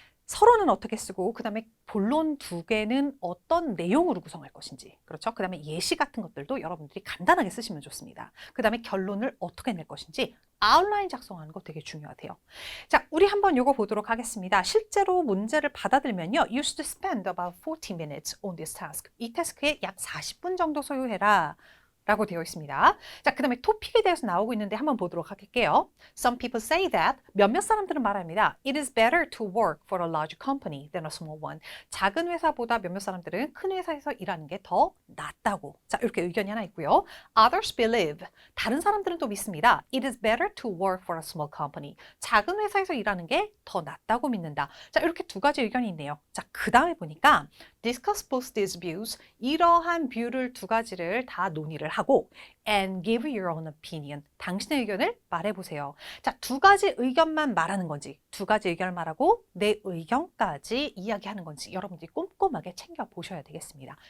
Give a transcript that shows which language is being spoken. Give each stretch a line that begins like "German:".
Korean: 서론은 어떻게 쓰고 그 다음에 본론 두 개는 어떤 내용으로 구성할 것인지 그렇죠? 그 다음에 예시 같은 것들도 여러분들이 간단하게 쓰시면 좋습니다. 그 다음에 결론을 어떻게 낼 것인지 아웃라인 작성하는 거 되게 중요하대요. 자, 우리 한번 이거 보도록 하겠습니다. 실제로 문제를 받아들면요.
English: You should spend about 40 minutes on this task.
Korean: 이 태스크에 약 40분 정도 소요해라. 라고 되어 있습니다. 자, 그 다음에 토픽에 대해서 나오고 있는데 한번 보도록 할게요.
English: Some people say that
Korean: 몇몇 사람들은 말합니다.
English: It is better to work for a large company than a small one.
Korean: 작은 회사보다 몇몇 사람들은 큰 회사에서 일하는 게 더 낫다고. 자, 이렇게 의견이 하나 있고요.
English: Others believe.
Korean: 다른 사람들은 또 믿습니다.
English: It is better to work for a small company.
Korean: 작은 회사에서 일하는 게 더 낫다고 믿는다. 자, 이렇게 두 가지 의견이 있네요. 자, 그 다음에 보니까
English: discuss both these views.
Korean: 이러한 뷰를 두 가지를 다 논의를 하고
English: and give your own opinion.
Korean: 당신의 의견을 말해보세요. 자, 두 가지 의견만 말하는 건지 두 가지 의견을 말하고 내 의견까지 이야기하는 건지 여러분들이 꼼꼼하게 챙겨보셔야 되겠습니다.